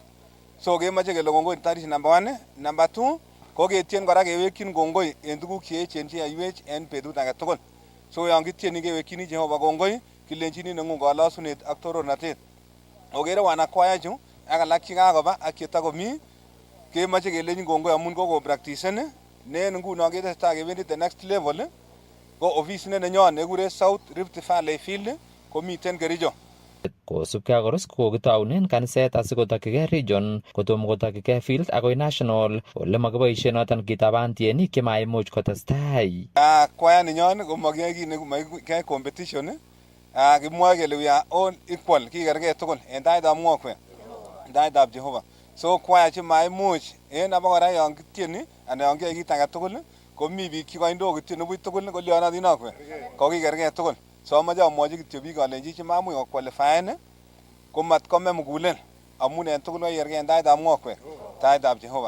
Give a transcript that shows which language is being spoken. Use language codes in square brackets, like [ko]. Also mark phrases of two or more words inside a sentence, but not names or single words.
[kln] So kemoche kele kongoi tarish number 1. Number 2 ko ketien kora kewekyin kongoi en tuguk cheechen cheyoiwech en betut age tugul. So yon kitieni kewekyini Jehova kongoi kilenjini neng'ung kalosunet ak torornatet. Okere wanakwaya chu ak alak chekakoba ak chetakomi kemoche kelenjin kongoi amun kokopraktisen ne en ngunon ketesetai kebendi [en] the next level [kln] ko ofisit nenyon nekikuren South Rift Valley Field komiten Kericho. Kosubkei ak koros kokitounen kaniset asikotokyigei region kotomo kotokyigei field akoi national ole makiboisien noton kitaban tienik chemaimuch kotestai. Kwaya ninyon komakiyai kit nekiyai competition. [en] Kimwoe kele we are all equal, [kln] kikergei tugul en taitab mwokwek, en taitab Jehova. So kwaya chemaimuch en abakora yon kitieni anan yon kiyai kit age tugul komi biik chekoindo kitieni buch tugul kolyonotin akwek kokikergei tugul. So amoche amwochi kityo biik alenji chemamuch kokwalifaen komat kome mugulel amun en tugul kokikergei en taitab mwokwek, taitab Jehova.